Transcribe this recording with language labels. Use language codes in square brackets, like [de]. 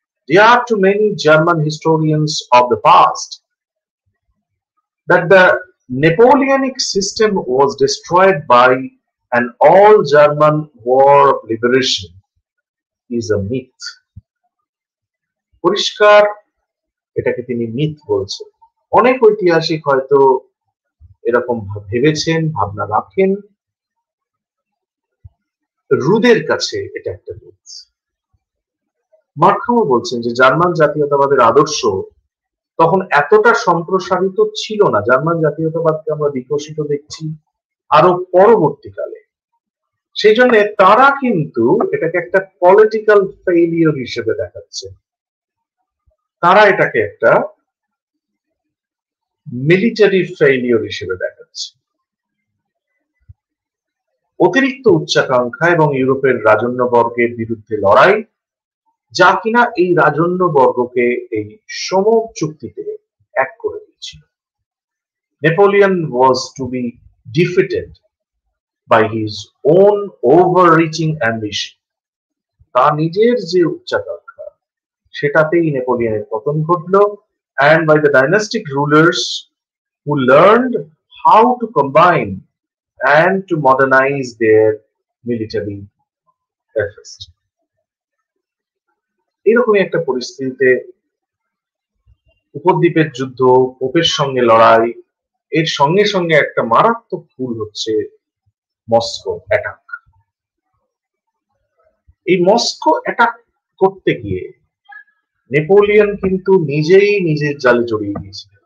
[en] dear to many German historians of the past, that the Napoleonic system was destroyed by an all-German war of liberation is a myth. [bn] পরিষ্কার এটাকে তিনি myth বলছেন। অনেক ঐতিহাসিক হয়তো এরকম ভেবেছেন, ভাবনা রাখেন, রুদের কাছে এটা একটা মিথ। মার্কহামও বলছেন যে জার্মান জাতীয়তাবাদের আদর্শ তখন এতটা সম্প্রসারিত ছিল না। জার্মান জাতীয়তাবাদকে আমরা বিকশিত দেখছি আরো পরবর্তীকালে। সেই জন্য তারা কিন্তু এটাকে একটা পলিটিক্যাল ফেইলিওর হিসেবে দেখাচ্ছে, তারা এটাকে একটা মিলিটারি ফেইলিওর হিসেবে দেখাচ্ছে। অতিরিক্ত উচ্চাকাঙ্ক্ষা এবং ইউরোপের রাজন্যবর্গের বিরুদ্ধে লড়াই, যা কিনা এই রাজন্যবর্গকে এই সমক চুক্তিতে এক করে দিয়েছিল। [en] Napoleon was to be defeated by his own overreaching ambition. [bn] তার নিজের যে উচ্চাকাঙ্ক্ষা সেটাতেই নেপোলিয়নের পতন ঘটলো, [en] and by the dynastic rulers who learned how to combine and to modernize their military efforts. [bn] এরকমই একটা পরিস্থিতিতে উপদ্বীপের যুদ্ধ, পোপের সঙ্গে লড়াই, এর সঙ্গে সঙ্গে একটা মারাত্মক ভুল হচ্ছে মস্কো অ্যাটাক। এই মস্কো অ্যাটাক করতে গিয়ে নেপোলিয়ন কিন্তু নিজেই নিজের জালে জড়িয়ে গিয়েছিলেন।